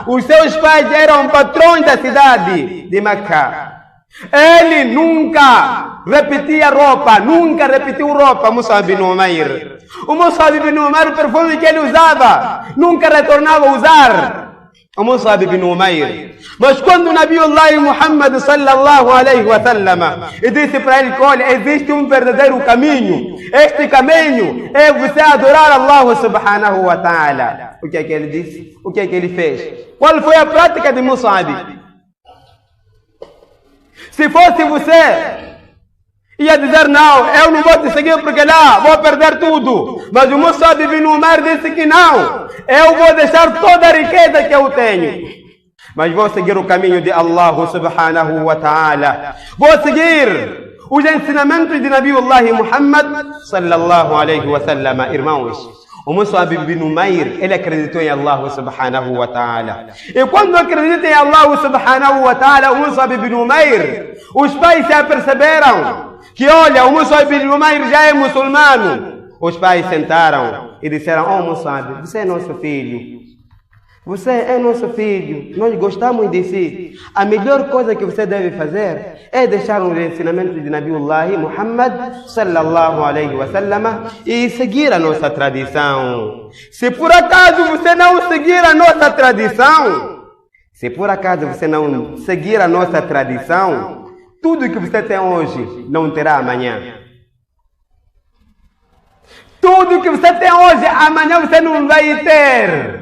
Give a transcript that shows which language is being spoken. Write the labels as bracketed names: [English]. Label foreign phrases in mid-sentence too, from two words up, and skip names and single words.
[Portuguese] Os seus pais eram patrões da cidade de Meca. Ele nunca repetia roupa, nunca repetiu roupa, Mus'ab ibn Umair. O Mus'ab ibn Umair, o perfume que ele usava, nunca retornava a usar. O Mus'ab ibn Umair. Mas quando o Nabiullah Muhammad [Arabic] صلى الله عليه وسلم [Portuguese] disse para ele que olha, existe um verdadeiro caminho. Este caminho é você adorar Allah [Arabic] سبحانه وتعالى. [Portuguese] O que é que ele disse? O que é que ele fez? Qual foi a prática de Mus'ab? Se fosse você, ia dizer não, eu não vou te seguir porque lá vou perder tudo. Mas o Mus'ab ibn Umair disse que não, eu vou deixar toda a riqueza que eu tenho. Mas vou seguir o caminho de Allah [Arabic] سبحانه وتعالى. [Portuguese] Vou seguir os ensinamentos de Nabiullah Muhammad [Arabic] صلى الله عليه وسلم. [Portuguese] Irmãos, o Mus'ab ibn Umair, ele acreditou em Allah [Arabic] سبحانه وتعالى. [Portuguese] E quando acredita em Allah [Arabic] سبحانه وتعالى, [Portuguese] o Mus'ab ibn Umair, os pais se aperceberam que olha, o Mus'ab ibn Umair já é muçulmano. Os pais sentaram e disseram, oh Mus'ab, você é nosso filho. Você é nosso filho, nós gostamos de si. A melhor coisa que você deve fazer é deixar os ensinamentos de Nabiullah Muhammad [Arabic] صلى الله عليه وسلم [Portuguese] e seguir a nossa tradição. Se por acaso você não seguir a nossa tradição, tudo que você tem hoje não terá amanhã. Tudo que você tem hoje, amanhã você não vai ter.